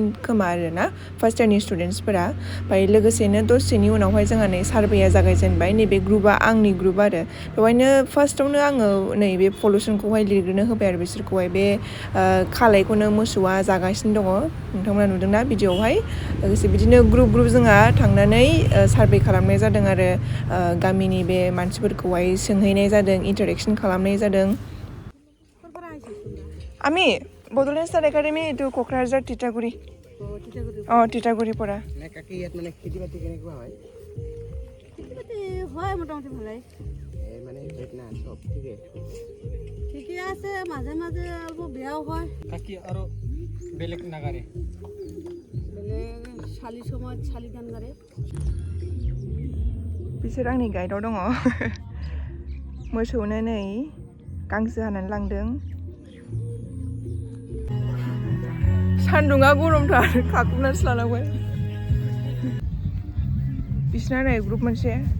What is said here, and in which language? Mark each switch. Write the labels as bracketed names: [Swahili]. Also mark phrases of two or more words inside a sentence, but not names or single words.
[Bodo] खोमा आरोना फार्स्ट इयारनि स्टुडेन्टसफोरा ओमफ्राय लोगोसेनो दसेनि उनावहाय जोंहा नै सार्भेया जागायजेनबाय नैबे ग्रुपआ आंनि ग्रुप आरो बेवहायनो फार्स्टआवनो आङो नैबे पलिउसनखौहाय लिरग्रोनो होबाय आरो बिसोरखौहाय बे खालायखौनो मोसौआ जागासिनो दङ नोंथांमोना नुदोंना भिडिअआवहाय लोगोसे बिदिनो ग्रुप जोंहा थांनानै सार्भे खालामनाय जादों आरो गामिनि बे मानसिफोरखौहाय सोंहैनाय जादों इन्टारेक्सन खालामनाय जादों [Assamese] আমি বডোলেণ্ড ষ্টাৰ একাডেমি এইটো কোকৰাঝাৰ তিতাগুৰি তিতাগুৰি পৰা কাকি ইয়াত মানে খেতি বাতি কেনেকুৱা হয় খেতি বাতি হয় মোটামুটি ভালেই মানে না সব ঠিকে আছে মাজে মাজে অলপ বেয়াও হয় কাকি আৰু বেলেগ নাগাৰে শালি সময়ত শালি গান গাৰে [Bodo] बिसोर आंनि गाइडआव दङ मोसौनो नै गांसो हानानै लांदों सान्दुङा गरमथार खाखुबनानैसो लानांबाय बिसिना नै ग्रुप मोनसे